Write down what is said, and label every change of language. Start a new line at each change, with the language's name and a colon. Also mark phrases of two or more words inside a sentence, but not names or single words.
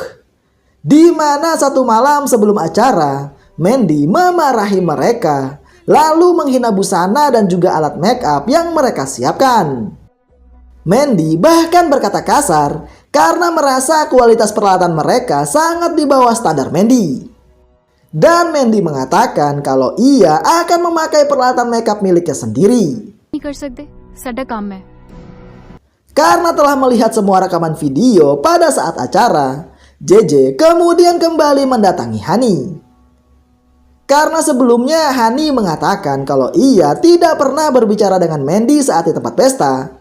Indonesian: Di mana satu malam sebelum acara, Mandy memarahi mereka, lalu menghina busana dan juga alat
English: make up
Indonesian: yang mereka siapkan. Mandy bahkan berkata kasar karena merasa kualitas peralatan mereka sangat di bawah standar Mandy. Dan Mandy mengatakan kalau ia akan memakai peralatan
English: make up
Indonesian: miliknya sendiri.
Hindi: नहीं कर सकते साडा काम है
Indonesian: Karena telah melihat semua rekaman video pada saat acara, JJ kemudian kembali mendatangi Hani. Karena sebelumnya Hani mengatakan kalau ia tidak pernah berbicara dengan Mandy saat di tempat pesta.